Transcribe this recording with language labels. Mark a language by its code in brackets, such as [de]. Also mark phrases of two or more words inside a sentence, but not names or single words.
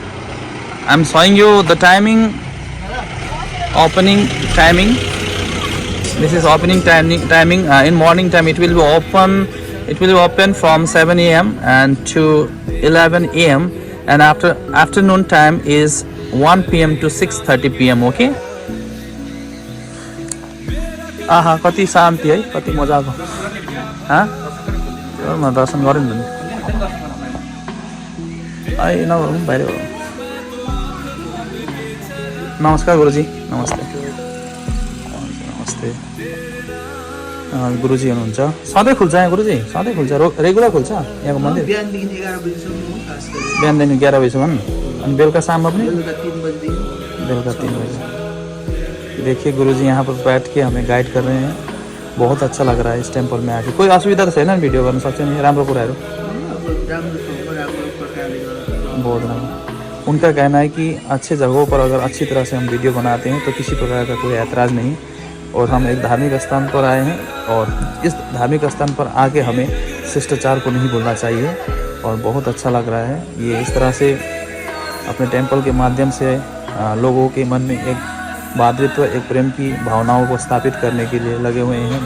[en] I'm showing you the timing, opening timing. This is opening timing. In morning time it will be open. It will be open from 7 a.m. and to 11 a.m. and after afternoon time is 1 p.m. to 6:30 p.m. Okay. [ne] आहा कति शान्ति है, कति मजाको. हाँ म दर्शन गरेँ नि आई नगरौँ बाहिर. नमस्कार गुरुजी. नमस्ते. नमस्ते. गुरुजी हुनुहुन्छ. सधैँ खुल्छ यहाँ गुरुजी? सधैँ खुल्छ? रेगुलर खुल्छ यहाँको मन्दिर? बिहानदेखि 11 बजीसम्म खास गरी. बिहानदेखि 11 बजीसम्म अनि बेलुका शाममा पनि? बेलुका 3 बजीदेखि. बेलुका 3 बजे. [hi] देखिए गुरुजी यहाँ पर बैठ के हमें गाइड कर रहे हैं. बहुत अच्छा लग रहा है इस टेम्पल में आके. [ne] कोई असुविधा तो छैन नि भिडियो गर्न सक्छ नि? राम्रो कुराहरू बहुत राम्रो. [hi] उनका कहना है कि अच्छे जगहों पर अगर अच्छी तरह से हम वीडियो बनाते हैं तो किसी प्रकार का कोई ऐतराज़ नहीं. और हम एक धार्मिक स्थान पर आए हैं और इस धार्मिक स्थान पर आके हमें शिष्टाचार को नहीं भूलना चाहिए. और बहुत अच्छा लग रहा है ये इस तरह से अपने टेम्पल के माध्यम से लोगों के मन में एक भातृत्व, एक प्रेम की भावनाओं को स्थापित करने के लिए लगे हुए हैं.